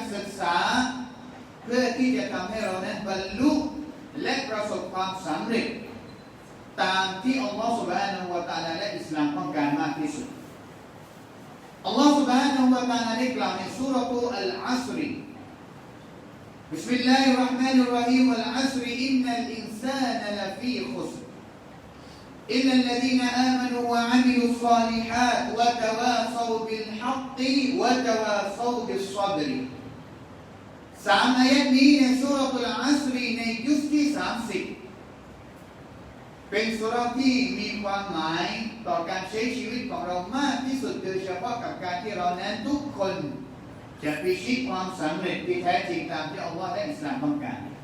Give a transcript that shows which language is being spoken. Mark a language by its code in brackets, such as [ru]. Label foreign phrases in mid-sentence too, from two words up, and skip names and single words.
[th] ศึกษาเพื่อที่จะทำให้เรานั้นบรรลุและประสบความสำเร็จตามที่อัล ลอฮฺ سبحانه และ تعالى และอิสลามต้องการมากที่สุดอัลลอฮฺ سبحانه และ تعالى ได้กล่าวในซูเราะห์อัลอัศร [ar] بسم الله الرحمن الرحيم والعصر إن الإنسان لفي خسر إلا الذين آمنوا وعملوا الصالحات وتواصوا بالحق وتواصوا بالصبر [th] 3 อายะห์นี้ในซูเราะห์อัลอัศรในยุสที่30เป็นซูเราะห์ที่มีความหมายต่อการใช้ชีวิตของเรามากที่สุดโดยเฉพาะกับการที่เรานั้นทุกคนจะพิชิตความสำเร็จที่แท้จริงตามที่อัลลอฮฺและอิสลามต้องการ